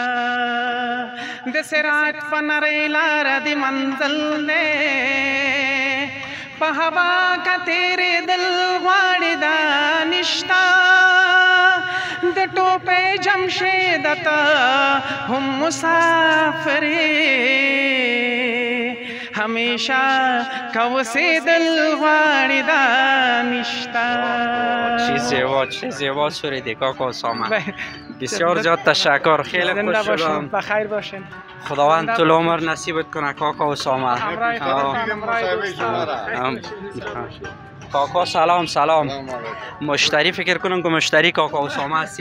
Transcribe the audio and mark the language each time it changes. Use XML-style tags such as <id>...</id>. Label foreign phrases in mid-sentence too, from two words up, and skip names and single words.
<ps>د صراط په نرۍ لاره د منزل دی په هوا که تېرېدل غواړي دا نشته د ټوپۍ جمشید ته هم مسافرې همیشه که اوسېدل غواړي دا نشته.</ps> <fa>چه زیبا سرودی کاکا اسامه. بسیار زیاد تشکر. خیلی خوش شدم. بخیر باشین. خداوند طول عمر نصیبت کنه کاکا اسامه. کاکا سلام. مشتری فکر کنم که مشتری کاکا اسامه هستی؟</fa>